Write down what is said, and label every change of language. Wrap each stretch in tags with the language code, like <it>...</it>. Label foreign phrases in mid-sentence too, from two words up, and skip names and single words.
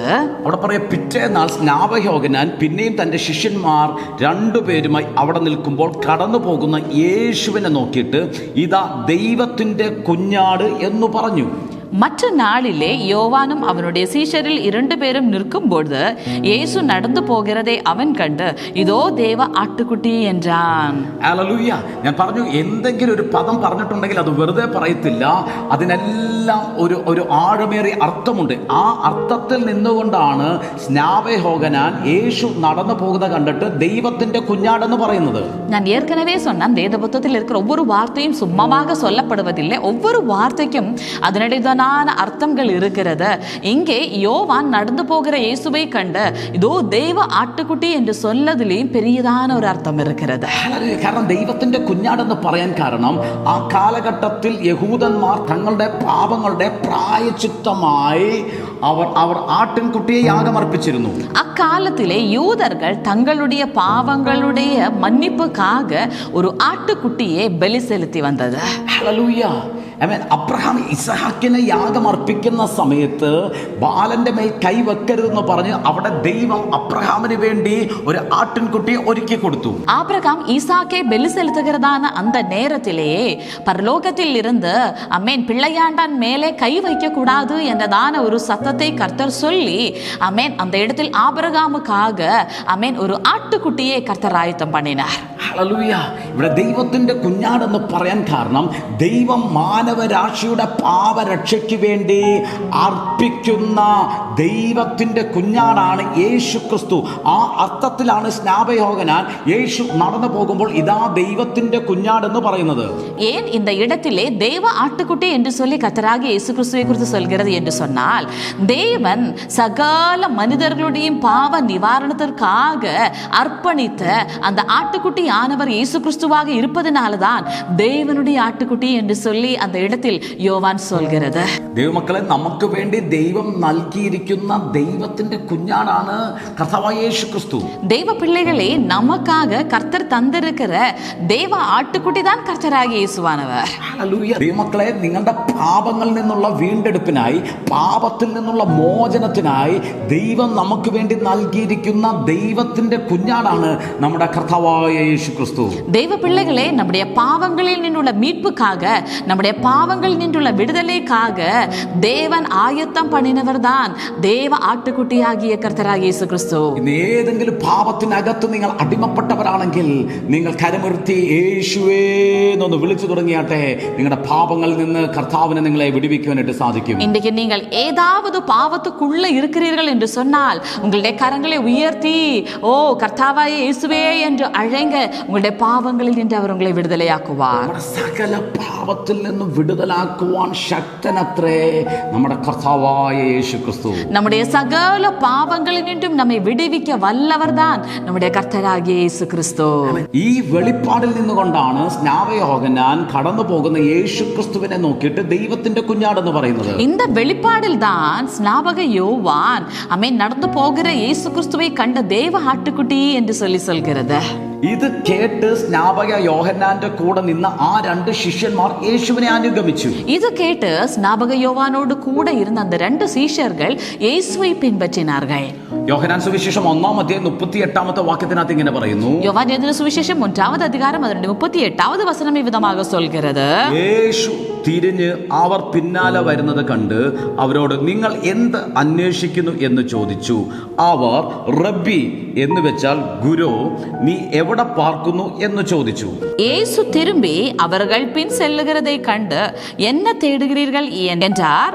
<ml>അവിടെ പറയാം, പിറ്റേന്നാൾ സ്നാപകയോഹന്നാൻ പിന്നെയും തന്റെ ശിഷ്യന്മാർ രണ്ടുപേരുമായി അവിടെ നിൽക്കുമ്പോൾ കടന്നു പോകുന്ന യേശുവിനെ നോക്കിയിട്ട് ഇതാ ദൈവത്തിന്റെ കുഞ്ഞാട് എന്ന് പറഞ്ഞു.</ml> <ta>மற்ற நாளிலே யோவானும் அவனுடைய சீஷரில் 2 பேரும் நிற்கும்போது இயேசு நடந்து போகிறதை அவன் கண்டு இதோ தேவ ആട്ടുകുട്ടി என்றான்.</ta> <ml>ഹല്ലേലൂയ. ഞാൻ പറഞ്ഞു, എന്തെങ്കിലും ഒരു പദം പറഞ്ഞിട്ടുണ്ടെങ്കിൽ അത് വെറുതെ പറയത്തില്ല. അതിനെല്ലാം ഒരു ആഴമേറിയ അർത്ഥമുണ്ട്. ആ അർത്ഥത്തിൽ നിന്നുകൊണ്ടാണ് സ്നാപകയോഹന്നാൻ യേശു നടന്നു പോകുന്നത് കണ്ടിട്ട് ദൈവത്തിന്റെ കുഞ്ഞാടെന്ന് പറയുന്നത്.</ml> <ta>நான் ஏற்கனவே சொன்னேன், வேத புத்தகத்தில் இருக்கிற ஒவ்வொரு வார்த்தையும் சும்மாவாக சொல்லப்படுவதில்லை. ஒவ்வொரு வார்த்தைக்கும் அதனுடையதான பெரியதனான அர்த்தங்கள் இருக்கிறது. இங்கே யோவான் நடந்து போகிற இயேசுவை கண்டு இதோ தெய்வ ஆட்டுக்குட்டி என்று சொல்லதிலேயும் பெரியதான ஒரு அர்த்தம் இருக்கிறது.</ta> <ml>കാരണം ദൈവത്തിന്റെ കുഞ്ഞാടെന്ന് പറയാൻ കാരണം ആ കാലഘട്ടത്തിൽ യഹൂദന്മാർ തങ്ങളുടെ പാപങ്ങളുടെ പ്രായശ്ചിത്തമായി അവർ ആട്ടിൻകുട്ടിയെ യാഗമർപ്പിച്ചിരുന്നു.</ml> <ta>அக்காலத்திலே யூதர்கள் தங்களுடைய பாவங்களுடைய மன்னிப்புக்காக ஒரு ஆட்டுக்குட்டியை பலி செலுத்தி வந்தது.</ta> <ml>ഹല്ലേലൂയ. അബ്രഹാം ഇസഹാക്കിനെ യാഗമർപ്പിക്കുന്ന സമയത്ത് ബാലന്റെ മേൽ കൈവെക്കരുതെന്ന് പറഞ്ഞ് അവിടെ ദൈവം അബ്രഹാമിന് വേണ്ടി ഒരു ആട്ടിൻകുട്ടിയെ ഒരുക്കി കൊടുത്തു.</ml> <ta>ஆபிரகாம் ஈசாக்கை பலி செலுத்துகிறதான அந்த நேரத்திலேயே பரலோகத்தில் இருந்து அமேன் பிள்ளையாண்டான் மேலே கை வைக்க கூடாது என்றதான ஒரு சத்தத்தை கர்த்தர் சொல்லி அமேன் அந்த இடத்தில் ஆபிரகாமுக்காக அமேன் ஒரு ஆட்டுக்குட்டியை கர்த்தர் ஆயத்தம் பண்ணினார்.</ta> <ml>ഹല്ലേലൂയ. ഇവിടെ ദൈവത്തിന്റെ കുഞ്ഞാടെന്ന് പറയാൻ കാരണം ദൈവം മാനവരാശിയുടെ പാപരക്ഷയ്ക്ക് വേണ്ടി അർപ്പിക്കുന്ന ദൈവത്തിന്റെ കുഞ്ഞാടാണ് യേശു ക്രിസ്തു. ആ അർത്ഥത്തിലാണ് സ്നാപയോഹന്നാൻ യേശു നടന്നു പോകുമ്പോൾ ഇതാ ദൈവത്തിന്റെ കുഞ്ഞാടെന്ന് പറയുന്നത്.</ml> <ta>ஏன் இந்த இடத்திலே தெய்வ ஆட்டுக்குட்டி என்று சொல்லி கர்த்தராகிய இயேசு கிறிஸ்துவை குறித்து சொல்கிறது என்று சொன்னால், தேவன் சகல மனிதர்களுடைய பாவ நிவாரணத்திற்காக அர்ப்பணித்த அந்த ஆட்டுக்குட்டி ஆனவர் இயேசு கிறிஸ்துவாக இருப்பதனால்தான் தேவனுடைய ஆட்டுக்குட்டி என்று சொல்லி அந்த இடத்தில் யோவான் சொல்கிறது.</ta> <ml>ദൈവമക്കളെ, നമുക്ക് വേണ്ടി ദൈവം നൽകിയിരിക്കുന്ന ദൈവത്തിന്റെ കുഞ്ഞാടാണ് കർത്താവായ യേശു ക്രിസ്തു.</ml> <ta>தெய்வ பிள்ளைகளே, நமக்காக கர்த்தர் தந்திருக்கிற தேவ ஆட்டுக்குட்டி தான் கர்த்தராகிய இயேசுவானவர்.</ta> <ml>ഹല്ലേലൂയ. ദൈവമക്കളെ, നിങ്ങളുടെ പാപങ്ങളിൽ നിന്നുള്ള വീണ്ടെടുപ്പിനായി, പാപത്തിൽ നിന്നുള്ള മോചനത്തിനായി ദൈവം നമുക്ക് വേണ്ടി നൽകിയിരിക്കുന്ന ദൈവത്തിന്റെ കുഞ്ഞാടാണ് നമ്മുടെ കർത്താവായ യേശു ക്രിസ്തു. தெய்வ பிள்ளைகளே, நம்முடைய பாவங்களில் நின்றுள்ள மீட்புக்காக, நம்முடைய பாவங்களில் நின்றுள்ள விடுதலைக்காக தேவன் ஆயத்தம் பண்ணினவர் தான் தேவ</ml> <ta>ஆட்டுக்குட்டியாகிய கர்த்தராய இயேசு கிறிஸ்து.</ta> <ml>ഏതെങ്കിലും പാപത്തിനകത്ത് നിങ്ങൾ അടിമപ്പെട്ടവരാണെങ്കിൽ നിങ്ങൾ കരമുയർത്തി യേശുവേ എന്നൊന്ന് വിളിച്ചു തുടങ്ങിയാട്ടെ. നിങ്ങളുടെ പാപങ്ങളിൽ നിന്ന് കർത്താവിനെ നിങ്ങളെ വിടുവിക്കുവാനായിട്ട് സാധിക്കും.</ml> <ta>இன்றைக்கு நீங்கள் ஏதாவது பாவத்துக்குள்ள இருக்கிறீர்கள் என்று சொன்னால் உங்களுடைய கரங்களை உயர்த்தி ஓ கர்த்தாவாய இயேசுவே என்று அழைங்க. உங்களுடைய பாவங்களில் நின்று அவர் உங்களை விடுதலையாக்குவார்.</ta> <ml>സകല പാപത്തിൽ നിന്നും വിടുതലാക്കുവാൻ ശക്തനത്രേ നമ്മുടെ കർത്താവായ യേശു ക്രിസ്തു.</ml> <ta>நம்முடைய சகல பாவங்களில் நின்றும் நம்மை விடுவிக்க வல்லவர் தான் நம்முடைய கர்த்தராகிய இயேசு கிறிஸ்து.</ta> <ml>ഈ വെളിപ്പാടിൽ നിന്നുകൊണ്ടാണ് സ്നാപയോഹന്നാൻ കടന്നു പോകുന്ന യേശു ക്രിസ്തുവിനെ നോക്കിയിട്ട് ദൈവത്തിന്റെ കുഞ്ഞാടെന്ന് പറയുന്നത്.</ml> <ta>இந்த வெளிப்பாடில் தான் ஸ்நாபக யோவான் அமேன் நடந்து போகிற இயேசு கிறிஸ்துவை கண்ட தேவ ஆட்டுக்குட்டி என்று சொல்லி சொல்கிறது.</ta> <ml>ഇത് കേട്ട് സ്നാപക യോഹന്നാന്റെ കൂടെ നിന്ന ആ രണ്ട് ശിഷ്യന്മാർ യേശുവിനെ അനുഗമിച്ചു.</ml> <ta>இது கேட்டு ஸ்நாபக யோவானோடு கூட இருந்த அந்த ரெண்டு சீஷர்கள் இயேசுவை பின்பற்றினார்கள்.</ta> <ml>യോഹന്നാൻ സുവിശേഷം 1-38 വാക്യത്തിനകത്ത് ഇങ്ങനെ പറയുന്നു.</ml> <ta>யோவான் எழுதின சுவிசேஷம் 1வது அதிகாரம் அதனுடைய 38வது வசனம் இவ்விதமாக சொல்கிறது.</ta> <ml>യേശു തിരിഞ്ഞ് അവർ പിന്നാലെ വരുന്നത് കണ്ട് അവരോട് നിങ്ങൾ എന്ത് അന്വേഷിക്കുന്നു എന്ന് ചോദിച്ചു. അവർ റബ്ബി എന്ന് വെച്ചാൽ ഗുരു, നീ എവിടെ പാർക്കുന്നു എന്ന് ചോദിച്ചു.</ml> <ta>இயேசு திரும்பி அவர்கள் பின் செல்லுகிறதை கண்டு என்ன தேடுகிறீர்கள் என்றார்.</ta>